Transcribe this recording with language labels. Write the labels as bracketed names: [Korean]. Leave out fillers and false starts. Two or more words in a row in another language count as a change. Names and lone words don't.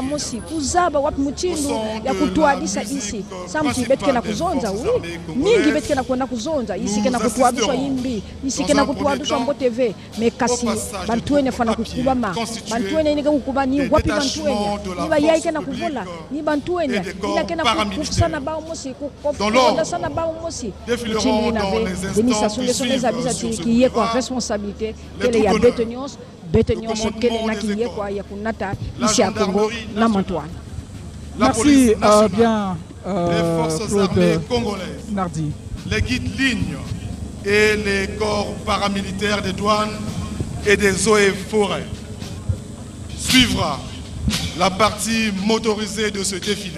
[Kituba (Congo)] mosi kuzaba wapi mutindu ya kutuadisa isi samti betke na kuzonza mingi betke na kwenda kuzonza isi ke na kutuaduswa imbi isi ke na kutuaduswa mbote ve mekasi bantuene fana kukubama bantuene ina ke kukubani wapi bantuenya ni bayaike na kuvola ni bantuenya ina kena kufusana bao mosi kukonda sana bao mosi chini na ve Denis Sassou Nguesso nezabisa kiye kwa responsabilité kele ya beto nyos kele na kiye kwa ya kunata [French] ici à Congo [Kituba (Congo)] na Mantoine. [French] Merci bien les forces armées congolaises, Nardi. Les guides lignes et les corps paramilitaires des douanes et des eaux et forêts. Suivra la partie motorisée de ce défilé.